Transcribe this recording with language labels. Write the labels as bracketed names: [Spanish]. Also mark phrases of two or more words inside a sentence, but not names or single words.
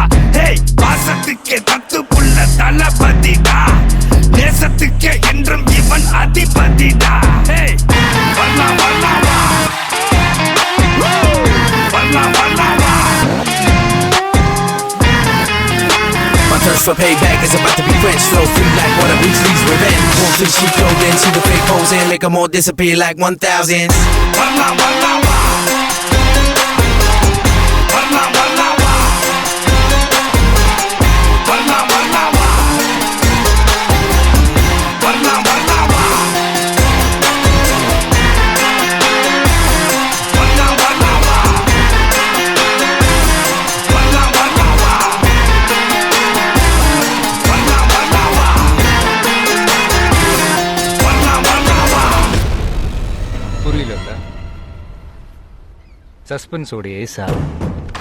[Tamil] ஹேய், பாசத்துக்கே தத்து புள்ள தளபதிடா, நேசத்துக்கே என்றும் இவன் அதிபதிடா. ஹேய், வரலாம் வரலாம் வா, வரலாம் வரலாம் வா. [English] My thirst for payback is about to be quenched. Flow free like water, Weasley's revenge. Won't see sheep clothing, see the fake pose and make them all disappear like 1000s. [Tamil] வரலாம் வரலாம் வா, வரலாம் வரலாம் வா, வரலாம் வரலாம் வா, வரலாம் வரலாம் வா, வரலாம் வரலாம் வா, வரலாம் வரலாம் வா, வரலாம் வரலாம் வா, வரலாம் வரலாம் வா. புரியல. சஸ்பென்ஸோடையே சார்.